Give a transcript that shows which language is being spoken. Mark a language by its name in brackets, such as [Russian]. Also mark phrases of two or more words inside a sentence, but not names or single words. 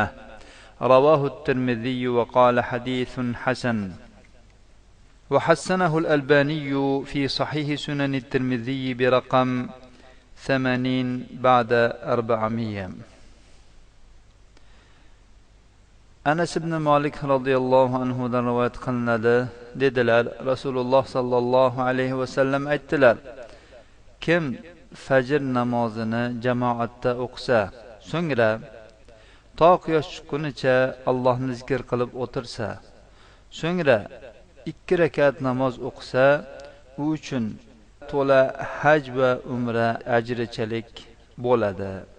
[Arabic] رواه الترمذي وقال: حديث حسن. وحسنه الألباني في صحيح سنن الترمذي برقم 80 بعد 400. [Uzbek] Anas ibn Malik radhiyallohu anhudan rivoyat qilinadi. Dedilar: Rasululloh [Arabic] صلى الله عليه وسلم [Uzbek] aytdilar: kim fajr namozini jamoatda o'qisa, so'ngra to quyosh chiqqunicha Allohni zikr qilib o'tirsa, so'ngra 2 rakat namoz o'qisa, u uchun to'la haj va umra ajrichalik bo'ladi.